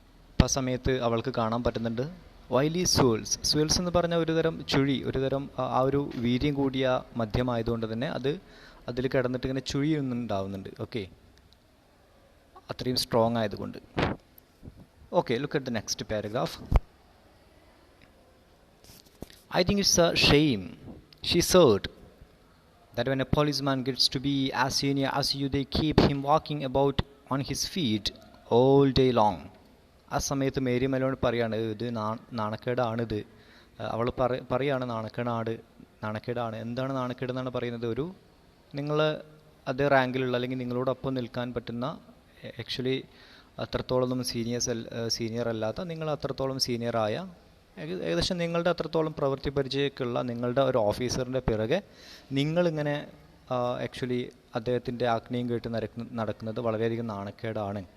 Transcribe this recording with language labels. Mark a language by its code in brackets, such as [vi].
[ml] അപ്പം ആ സമയത്ത് അവൾക്ക് കാണാൻ പറ്റുന്നുണ്ട് വൈലി സ്വേൾസ് എന്ന് പറഞ്ഞ ഒരുതരം ചുഴി, ഒരുതരം ആ ഒരു വീര്യം കൂടിയ മദ്യമായതുകൊണ്ട് തന്നെ അതിൽ കിടന്നിട്ട് ഇങ്ങനെ ചുഴിയൊന്നുണ്ടാവുന്നുണ്ട്. ഓക്കെ, അത്രയും സ്ട്രോങ് ആയതുകൊണ്ട്. Okay, [en] Look at the next paragraph. I think it's a shame, she said, that when a policeman gets to be as senior as you, they keep him walking about on his feet all day long. [ml] ആ സമയത്ത് Mary Meloni പറയാണ്, ഇത് നാണക്കേടാണിത്. അവൾ പറയാണ് നാണക്കേടാണ്. എന്താണ് നാണക്കേട് എന്നാണ് പറയുന്നത്? നിങ്ങൾ അതേ റാങ്കിലുള്ള അല്ലെങ്കിൽ നിങ്ങളോടൊപ്പം നിൽക്കാൻ പറ്റുന്ന, ആക്ച്വലി അത്രത്തോളം സീനിയർ അല്ലാത്ത, നിങ്ങൾ അത്രത്തോളം സീനിയറായ, ഏകദേശം നിങ്ങളുടെ അത്രത്തോളം പ്രവൃത്തി പരിചയമൊക്കെയുള്ള നിങ്ങളുടെ ഒരു ഓഫീസറിൻ്റെ പിറകെ നിങ്ങളിങ്ങനെ ആക്ച്വലി അദ്ദേഹത്തിൻ്റെ ആജ്ഞയും കേട്ട് നടക്കുന്നത് വളരെയധികം നാണക്കേടാണ്.